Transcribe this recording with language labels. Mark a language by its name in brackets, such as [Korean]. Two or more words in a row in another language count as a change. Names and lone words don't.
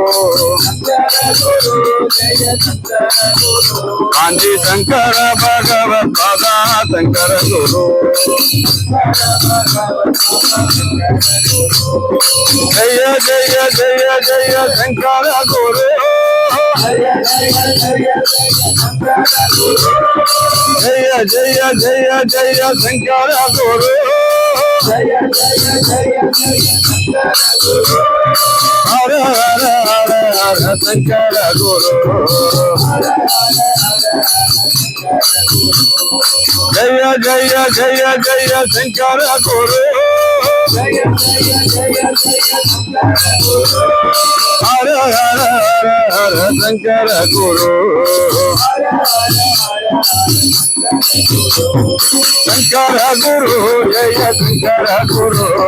[Sanskrit] काञ्ची शङ्कर भगवत् पाद शङ्कर गुरु, जय जय जय जय शङ्कर गुरु, जय जय जय जय शङ्कर गुरु, हर हर हर हर शङ्कर गुरु, जय जय जय जय शंकर गुरु हर हर हर हर शंकर गुरु शंकर गुरु जय शंकर गुरु